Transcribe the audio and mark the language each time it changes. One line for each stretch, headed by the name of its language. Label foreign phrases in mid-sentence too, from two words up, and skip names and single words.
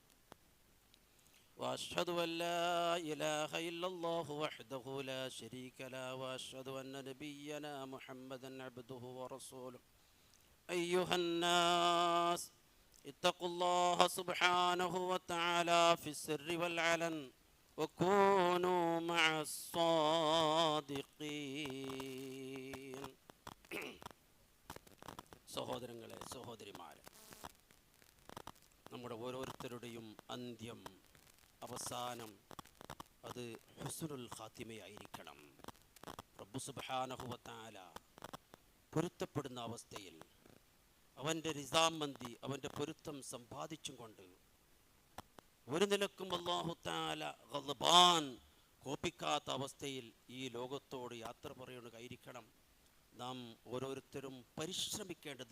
Arabic: وأشهد أن لا إله إلا الله وحده لا شريك له وأشهد أن نبينا محمدا عبده ورسوله. أيها الناس اتقوا الله سبحانه وتعالى في السر والعلن وكونوا مع الصادقين.
Malayalam: സഹോദരങ്ങളെ, സഹോദരിമാരെ, നമ്മുടെ ഓരോരുത്തരുടെയും അന്ത്യം, അവസാനം അത്
Arabic: حسن الخاتمة. رب سبحانه وتعالى
Malayalam: പൊരുത്തപ്പെടുന്ന അവസ്ഥയിൽ, അവൻ്റെ റിസാമന്തി, അവൻ്റെ പൊരുത്തം സമ്പാദിച്ചും കൊണ്ട് ഒരു നിലക്കും
Arabic: الله تعالى
Malayalam: ഗളബാൻ കോപിക്കാത്ത അവസ്ഥയിൽ ഈ ലോകത്തോട് യാത്ര പറയുകയായിരിക്കണം നാം ഓരോരുത്തരും പരിശ്രമിക്കേണ്ടത്.